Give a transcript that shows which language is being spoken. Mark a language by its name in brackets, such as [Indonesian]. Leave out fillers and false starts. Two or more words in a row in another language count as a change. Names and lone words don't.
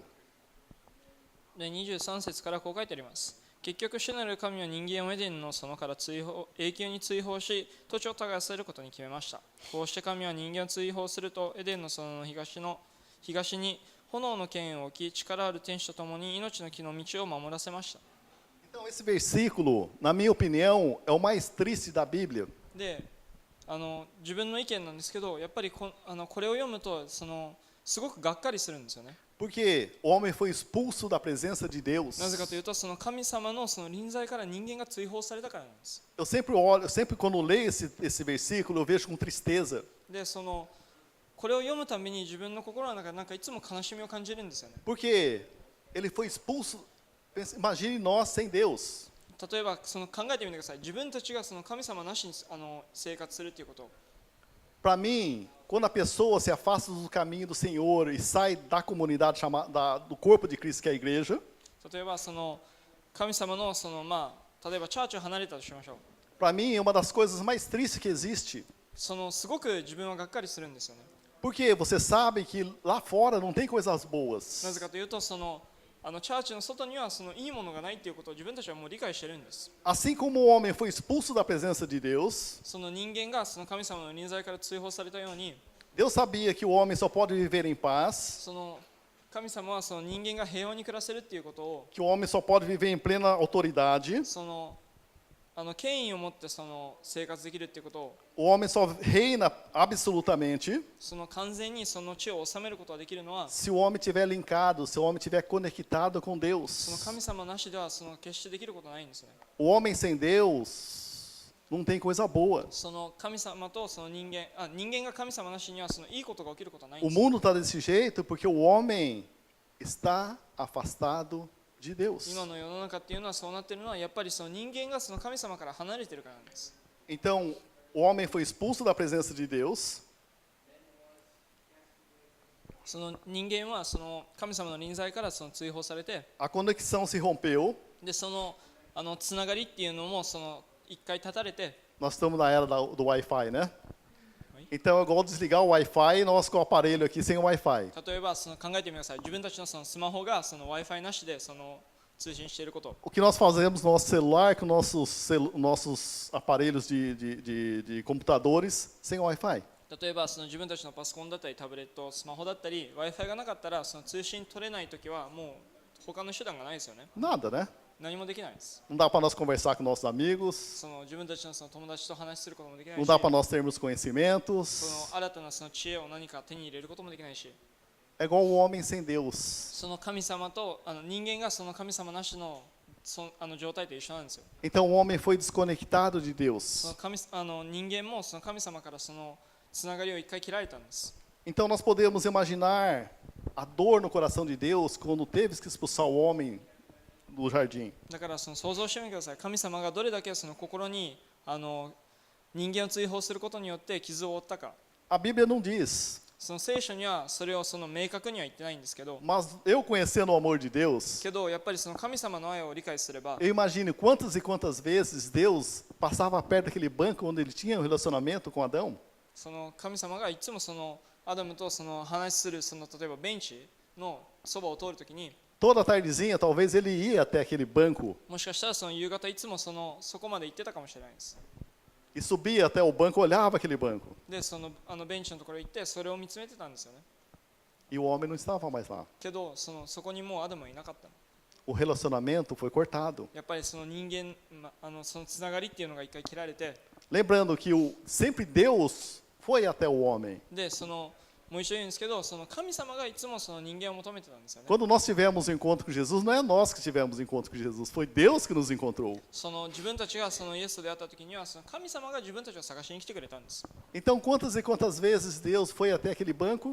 [Japanese] で23節からこう書いてあります。結局主なる神は人間をエデンの園から永久に追放し土地を耕せることに決めました。こうして神は人間を追放するとエデンの園の東に炎の剣を置き力ある天使とともに命の木の道を守らせました。 [Portuguese] Então esse versículo, na minha opinião, é o mais triste da Bíblia. [Japanese] で自分の意見なんですけどやっぱりこれを読むとすごくがっかりするんですよね。 [Portuguese] Porque o homem foi expulso da presença de Deus. [Japanese] なぜかというと、その神様のその臨在から人間が追放されたからなんです。 [Portuguese] Eu sempre olho, sempre quando leio esse versículo, eu vejo com tristeza. [Japanese] で、これを読むたびに自分の心の中でなんかいつも悲しみを感じるんですよね。 [Portuguese] Porque ele foi expulso. Imagine nós sem Deus. [Japanese] 例えば考えてみてください。自分たちがその神様なしに生活するということ。 [Portuguese] Para mim, quando a pessoa se afasta do caminho do Senhor e sai da comunidade do corpo de Cristo, que é a igreja, [Japanese] 例えば神様の例えばチャーチを離れたとしましょう。 [Portuguese] para mim é uma das coisas mais tristes que existe. [Japanese] すごく自分はがっかりするんですよね。 [Portuguese] Porque você sabe que lá fora não tem coisas [Japanese] な [Portuguese] boas. [Japanese] ぜかというとチャーチの外にはいいものがないということを自分たちはもう理解してるんです。 [Portuguese] Assim como o homem foi expulso da presença de Deus, [Japanese] 人間が神様の臨在から追放されたように、 [Portuguese] Deus sabia que o homem só pode viver em paz, [Japanese] 神様は人間が平和に暮らせるっていうことを [Portuguese] que o homem só pode viver em plena autoridade, [Japanese] 権威を持って生活できるっていうことを [Portuguese] o homem só reina absolutamente [Japanese] 完全に地を治めることができるのは [Portuguese] se o homem estiver linkado, se o homem estiver conectado com Deus. [Japanese] 神様なしでは決してできることはないんですね。 [Portuguese] O homem sem Deus não tem coisa boa. [Japanese] 神様と人間が神様なしにはいいことが起きることはないん [Portuguese] O [Japanese] です。 [Portuguese] mundo está desse jeito porque o homem está afastado de Deus. [Japanese] 今の世の中っていうのはそうなっているのはやっぱり人間が神様から離れているからなんです。 [Portuguese] Então, o homem foi expulso da presença de Deus. [Japanese] 人間は神様の臨在から追放されて、 [Portuguese] A conexão se rompeu. [Japanese] でつながりっていうのも一回断たれて、 [Portuguese] Nós estamos na era do Wi-Fi, né? Então é igual desligar o Wi-Fi e nós com o aparelho aqui sem o Wi-Fi. [Japanese] 例えば考えてみてください。自分たちのスマホがWi-Fi なしで通信していること。 [Portuguese] O que nós fazemos no nosso celular com nossos aparelhos de computadores sem Wi-Fi? [Japanese] 例えば自分たちのパソコンだったりタブレット、スマホだったり Wi-Fi がなかったら通信取れないときはもう他の手段がないですよね。 [Portuguese] Nada, né? [Japanese] 何もできないです。 [Portuguese] Não dá para nós conversar com nossos amigos, [Japanese] 自分たちの友達と話することもできない [Portuguese] não [Japanese] し、 [Portuguese] dá para nós termos conhecimentos. [Japanese] 新たな知恵を何か手に入れることもできないし、 [Portuguese] É igual o homem sem Deus. [Japanese] 神様と人間が神様なしの状態と一緒なんですよ。 [Portuguese] Então o homem foi desconectado de Deus. [Japanese] 人間も神様からつながりを一回切られたんです。 [Portuguese] Então nós podemos imaginar a dor no coração de Deus quando teve que expulsar o homem do jardim. [Japanese] だから想像してみてください。神様がどれだけ心に人間を追放することによって傷を負ったか。 [Portuguese] A Bíblia não diz, [Japanese] 聖書にはそれを明確には言ってないんですけど、 [Portuguese] mas eu conhecendo o amor de Deus, [Japanese] けどやっぱり神様の愛を理解すれば、 [Portuguese] eu imagino quantas e quantas vezes Deus passava perto daquele banco onde ele tinha um relacionamento com Adão. [Japanese] 神様がいつもアダムと話する例えばベンチのそばを通るときに、 [Portuguese] Toda tardezinha, talvez ele ia até aquele banco [Japanese] もしかしたら夕方いつもそこまで行ってたかもしれないです。 [Portuguese] e subia até o banco, olhava aquele banco. [Japanese] でベンチのところに行ってそれを見つめてたんですよね。 [Portuguese] E o homem não estava mais lá. [Japanese] けどそこにもうアダムはいなかったの。 [Portuguese] O relacionamento foi cortado. [Japanese] やっぱり人間、つながりっていうのが一回切られて、 [Portuguese] Lembrando que sempre Deus foi até o homem. [Japanese] でもう一度言うんですけど、神様がいつも人間を求めてたんですよね。 [Portuguese] Quando nós tivemos um encontro com Jesus, não é nós que tivemos um encontro com Jesus, foi Deus que nos encontrou. [Japanese] 自分たちがイエスと出会った時には神様が自分たちを探しに来てくれたんです。 [Portuguese] Então, quantas e quantas vezes Deus foi até aquele banco